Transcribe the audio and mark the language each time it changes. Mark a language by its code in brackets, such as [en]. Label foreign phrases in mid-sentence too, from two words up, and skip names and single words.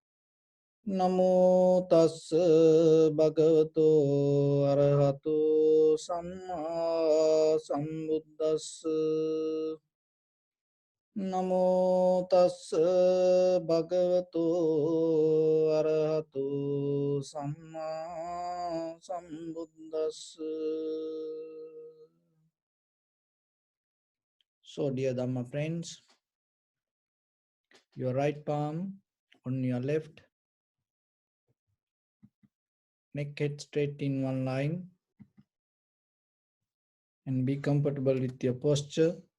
[pi] Namo tassa bhagavato arahato samma sambuddhassa. Namo tassa bhagavato arahato samma sambuddhassa. [en] So, dear Dhamma friends, your right palm on your left, neck head straight in one line, and be comfortable with your posture.